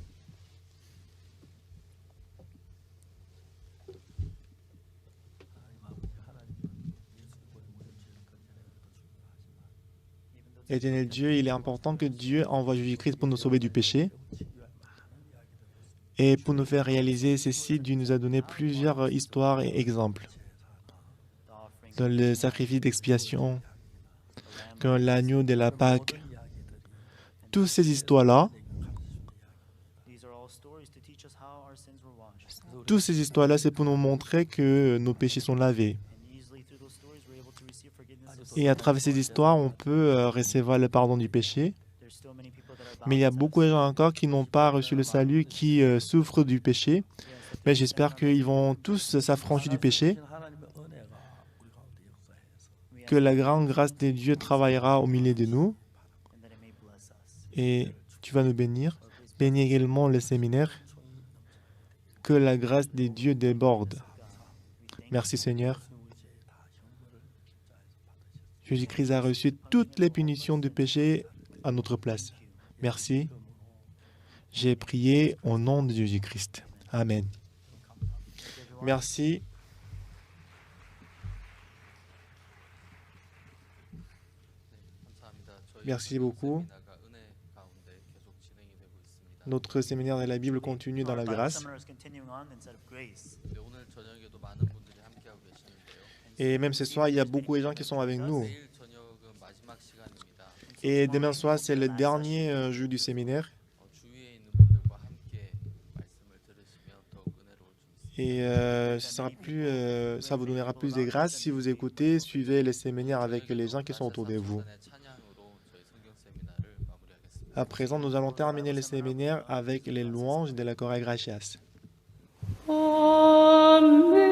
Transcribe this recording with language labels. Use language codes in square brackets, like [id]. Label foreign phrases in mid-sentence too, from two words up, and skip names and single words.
[fr] Éternel Dieu, il est important que Dieu envoie Jésus-Christ pour nous sauver du péché. Et pour nous faire réaliser ceci, Dieu nous a donné plusieurs histoires et exemples. [en] the offering, [fr] Dans le sacrifice d'expiation, comme l'agneau de la Pâque. Toutes ces histoires-là, [en] these are all stories to teach us how our sins were washed. [fr] toutes ces histoires-là, c'est pour nous montrer que nos péchés sont lavés. [en] And easily through those stories, we're able to receive forgiveness of [fr] Et à sins. travers ces histoires, on peut recevoir le pardon du péché. [en] There's still many people that are [fr] Mais il y a bound beaucoup de gens encore qui n'ont pas reçu le salut, qui souffrent du péché. Yes, Mais j'espère qu'ils vont tous s'affranchir du péché, [ko] 하나님의 은혜가 우리 가운데 역사해서 [fr] que la grande grâce de Dieu travaillera au milieu de nous [en] and that it may bless us. [fr] et tu vas nous bénir. Bénis également le séminaire, que la grâce de Dieu déborde. Merci Seigneur. Jésus-Christ a reçu toutes les punitions du péché à notre place. Merci. J'ai prié au nom de Jésus-Christ. Amen. Merci. Merci beaucoup. Notre séminaire de la Bible continue dans la [en] Our Bible grâce. seminar is continuing on instead of grace. [ko] 네, 오늘 저녁에도 많은 분들이 함께하고 계시는데요. [fr] Et même ce soir, il y a beaucoup de gens qui sont avec nous. [ko] 내일 저녁은 마지막 시간입니다. [fr] Et demain soir, c'est le dernier jour du séminaire. [ko] 주위에 있는 분들과 함께 말씀을 들으시면 더욱 은혜로울 수 있습니다. [fr] Et ça vous donnera plus de grâce si vous écoutez, suivez les séminaires avec les gens qui sont autour de vous. [ko] 찬양으로 저희 성경 세미나를 마무리하겠습니다. [fr] À présent, nous allons terminer le séminaire avec les louanges de la chorale Gracias. Amen.